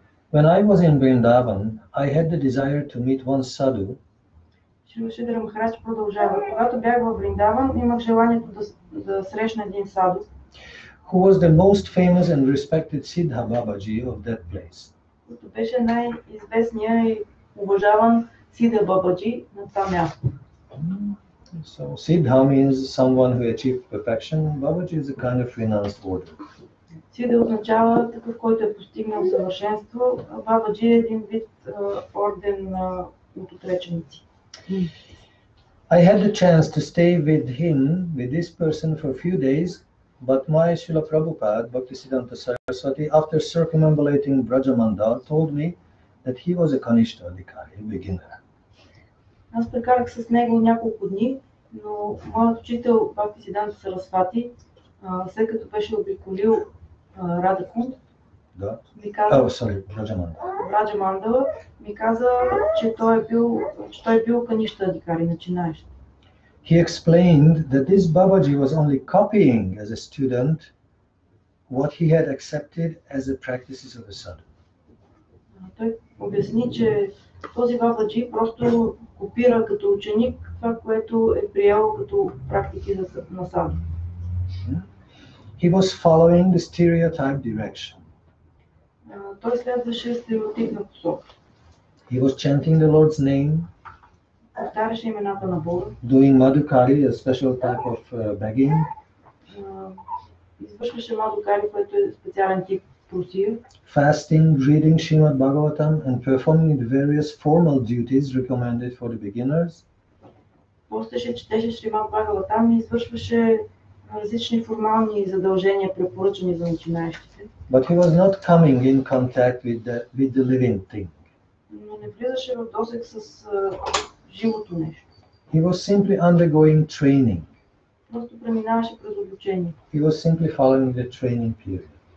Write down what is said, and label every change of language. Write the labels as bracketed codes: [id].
[en] When I was in Vrindavan, I had the desire to meet one sadhu. [bg] Шридера Махарадж продължава. Когато бях във Вриндаван, имах желанието да срещна един саду, [en] who was the most famous and respected Siddha Babaji of that place. [bg] който беше най-известният и уважаван Сидха Бабаджи на това място. [en] So Siddha means someone who achieved perfection. Babaji is a kind of renounced order. [bg] Сидха означава такъв, който е постигнал съвършенство, а Бабаджи е един вид орден от отреченици. [en] I had the chance to stay with him, with this person, for a few days, but my Srila Prabhupada, Bhaktisiddhanta Saraswati, after circumambulating Brajamandal, told me that he was a Kanishta Adhikari, a beginner. [bg] Аз прекарах с него няколко дни, но моят учител Бхактисиддханта Сарасвати, след като беше обиколил Радакунд, ми каза, Браджамандала, ми каза, че той е бил Каништа Адхикари, начинаещ. [en] He explained that this Babaji was only copying as a student what he had accepted as the practices of a sadhu. [bg] Той обясни, че този Бабаджи просто копира като ученик това, което е приел като практики на саду. [en] He was following the stereotype direction. [bg] Той следваше стереотипна посока. [en] He was chanting the Lord's name, [bg] повтаряше имената на Бога, [en] doing madhukari, a special type of begging, [bg] извършваше мадукари, което е специален тип просия, [en] fasting, reading Srimad Bhagavatam and performing the various formal duties recommended for the beginners. [bg] Постеше, четеше Шримад Бхагаватам и извършваше различни формални задължения, препоръчани за начинаещите. [en] But he was not coming in contact with the living thing. [bg] Но не влизаше в досег с живото нещо. [en] He was simply undergoing training. [bg] Просто преминаваше през обучение. [en] He was simply following the training period.